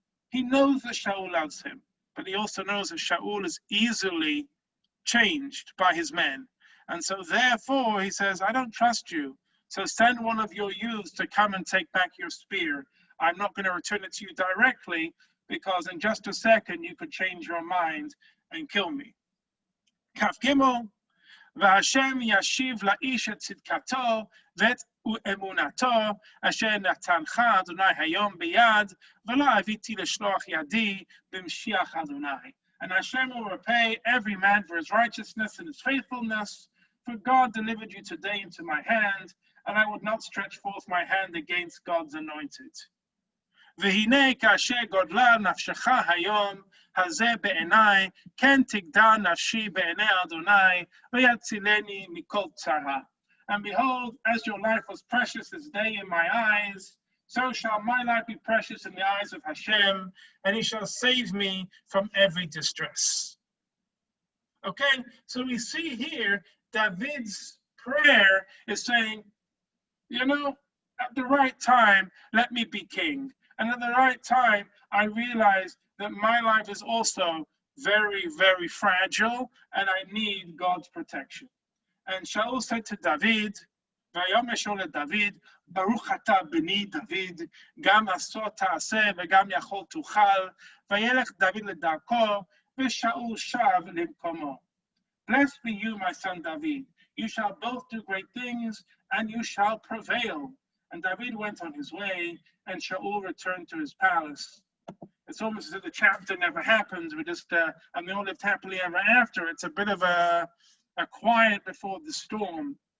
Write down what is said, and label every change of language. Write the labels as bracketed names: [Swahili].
[English] He knows that Shaul loves him, but he also knows that Shaul is easily changed by his men. And so therefore he says, I don't trust you. So send one of your youths to come and take back your spear. I'm not going to return it to you directly, because in just a second you could change your mind and kill me. [Hebrew] Kaf Gimel, והשם ישיב לאיש את צדקתו ואת אמונתו אשר נתנך אדוני היום ביד ולא אביתי לשלוח ידי במשיח אדוני. [English] And Hashem will repay every man for his righteousness and his faithfulness, for God delivered you today into my hand, and I would not stretch forth my hand against God's anointed. [Hebrew] והנה כאשר גודלה נפשך היום הזה בעיניי, כן תגדל נפשי בעיני אדוני, ויצילני מכל צרה. [English] And behold, as your life was precious this day in my eyes, so shall my life be precious in the eyes of Hashem, and he shall save me from every distress. Okay, so we see here David's prayer is saying, you know, at the right time, let me be king. And at the right time, I realize that my life is also very, very fragile, and I need God's protection. And Shaul said to David, [Hebrew] ויאמר שאול לדוד, ברוך אתה בני דוד, גם עשור תעשה וגם יכול תוכל, וילך דוד לדרכו, ושאול שב למקומו. [English] Blessed be you, my son David. You shall both do great things, and you shall prevail. And David went on his way, and Shaul returned to his palace. It's almost as if the chapter never happened. And they all lived happily ever after. It's a bit of a quiet before the storm.